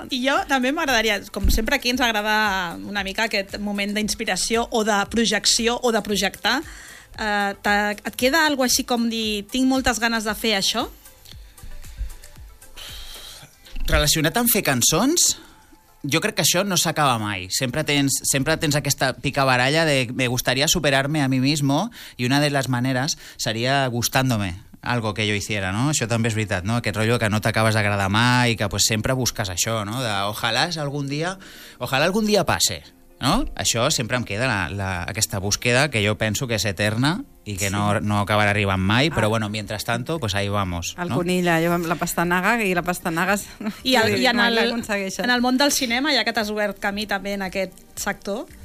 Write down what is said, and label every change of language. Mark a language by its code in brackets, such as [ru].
[ca] I jo també m'agradaria, com sempre aquí ens agrada una mica aquest moment d'inspiració o de projecció o de projectar, et queda alguna cosa així com dir tinc moltes ganes de fer això? Relacionat amb fer cançons... Jo crec que això no s'acaba mai. Sempre tens aquesta picabaralla de [es] me gustaría superarme a mí mismo y una de las maneras sería gustándome algo que yo hiciera, ¿no? [ca] Això també és veritat, ¿no? Aquest rotllo que no t'acabes d'agradar mai i que pues, sempre busques això, ¿no? [es] De, ojalá algún día pase, ¿no? [ca] Això sempre em queda aquesta búsqueda que jo penso que és eterna i que no acabarà arribant mai, però bueno, [es] mientras tanto, pues ahí vamos. [ca] El conill, ¿no? La pastanaga, i la pastanaga... I en el món del cinema, ja que t'has obert camí també en aquest sector,